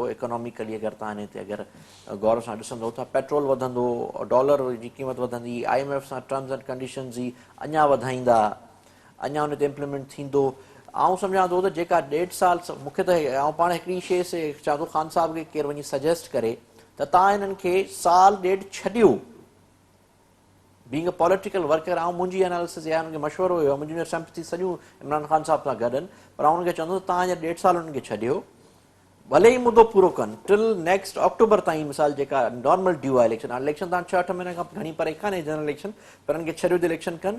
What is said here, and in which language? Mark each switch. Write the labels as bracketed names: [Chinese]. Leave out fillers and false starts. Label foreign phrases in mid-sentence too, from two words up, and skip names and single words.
[Sindhi] इकोनॉमिकली अगरि तव्हां हिन ते अगरि गौर सां ॾिसंदो त पेट्रोल वधंदो, डॉलर जी क़ीमत वधंदी, IMF सां [English] terms and conditions [Sindhi] ई अञा वधाईंदा, अञा हुन ते इम्प्लीमेंट थींदो। आउं सम्झां थो त जेका 1.5 साल मूंखे त आउं पाण हिकिड़ी शइ चवां थो ख़ान साहब खे केरु वञी सजेस्ट करे त तव्हां हिननि खे साल ॾेढ छॾियो। [English] being a political worker [Sindhi] मुंहिंजी एनालिसिस या हुनखे मशवरो हुयो, मुंहिंजी सिंपैथी सॼियूं इमरान ख़ान साहब सां गॾु आहिनि, पर आउं हुनखे चवंदुसि तव्हां हींअर 1.5 साल हुननि खे छॾियो, भले ई मुदो पूरो कनि [English] till next October [Sindhi] ताईं। मिसाल जेका [English] normal due [Sindhi] आहे इलेक्शन, हाणे इलेक्शन तव्हां 6-8 महीने खां घणी परे कान्हे [English] general election, [Sindhi] पर हिननि खे छॾियो त इलेक्शन कनि।